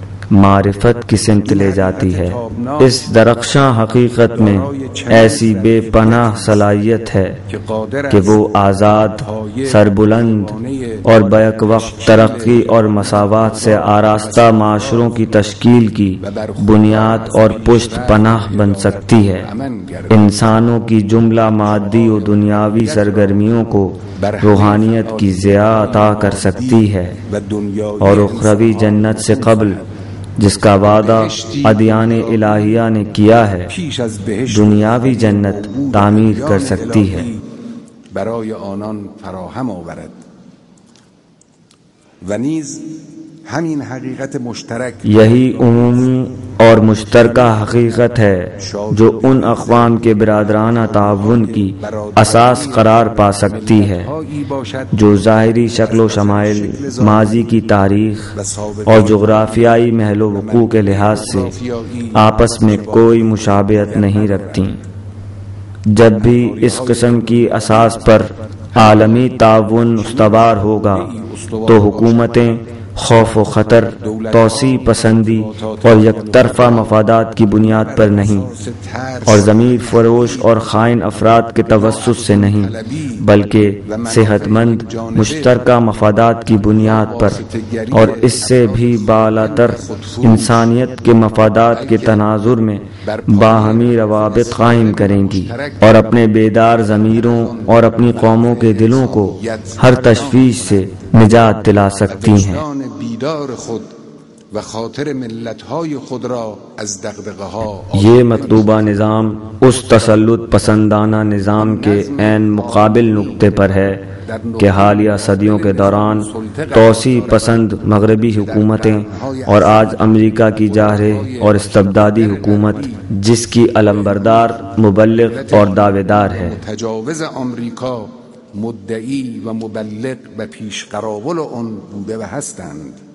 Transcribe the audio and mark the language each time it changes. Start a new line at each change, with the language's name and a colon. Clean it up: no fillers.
Urdu: معرفت کی سمت لے جاتی ہے۔ اس درخشاں حقیقت میں ایسی بے پناہ صلاحیت ہے کہ وہ آزاد، سربلند اور بیک وقت ترقی اور مساوات سے آراستہ معاشروں کی تشکیل کی بنیاد اور پشت پناہ بن سکتی ہے۔ انسانوں کی جملہ مادی و دنیاوی سرگرمیوں کو روحانیت کی ضیاء عطا کر سکتی ہے اور اخروی جنت سے قبل جس کا وعدہ ادیان الہیہ نے کیا ہے، دنیاوی جنت تعمیر کر سکتی ہے۔
Persian: برای آنان فراهم آورد و نیز همین حقیقت مشترک،
Urdu: یہی عمومی اور مشترکہ حقیقت ہے جو ان اقوام کے برادرانہ تعاون کی اساس قرار پا سکتی ہے جو ظاہری شکل و شمائل، ماضی کی تاریخ اور جغرافیائی محل و وقوع کے لحاظ سے آپس میں کوئی مشابہت نہیں رکھتی۔ جب بھی اس قسم کی اساس پر عالمی تعاون استوار ہوگا تو حکومتیں خوف و خطر، توسیع پسندی اور یک طرفہ مفادات کی بنیاد پر نہیں، اور ضمیر فروش اور خائن افراد کے توسط سے نہیں، بلکہ صحت مند مشترکہ مفادات کی بنیاد پر اور اس سے بھی بالاتر انسانیت کے مفادات کے تناظر میں باہمی روابط قائم کریں گی، اور اپنے بیدار ضمیروں اور اپنی قوموں کے دلوں کو ہر تشویش سے نجات دلا سکتی ہیں۔
Persian: بیدار خود و خاطر ملت‌های خود را از دغدغه‌ها
Urdu: یہ مطلوبہ نظام اس تسلط پسندانہ نظام کے عین مقابل نقطے پر ہے کہ حالیہ صدیوں کے دوران توسیع پسند مغربی حکومتیں اور آج امریکہ کی جارح اور استبدادی حکومت جس کی علمبردار، مبلغ اور دعوے دار ہے،
Persian: متجاوز آمریکا مدعی و مبلغ و پیشقراول آن بوده و هستند.